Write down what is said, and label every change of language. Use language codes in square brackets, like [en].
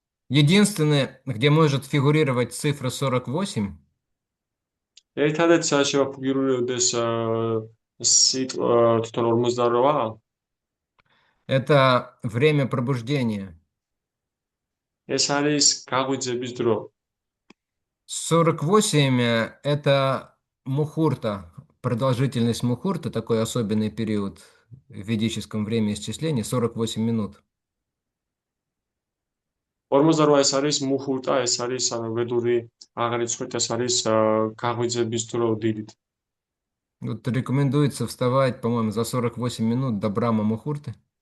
[ru] Единственное, где может фигурировать цифра 48, [ka] ერთადერთი სადაც შემოფიგურირდეს სიტყვა თვითონ 48-ა, [ru] это время пробуждения. [ka] ეს არის გაღვიძების დრო. [ru] 48 это мухурта, продолжительность мухурта, такой особенный период в ведическом времяисчислении, 48 минут. [ka] 48 ეს არის მუჰურტა, ეს არის ვედური აღრიცხვით, ეს არის გაღვიძების დრო დილით. [ru] Вот рекомендуется вставать, по-моему, за 48 минут до Брама Мухурты.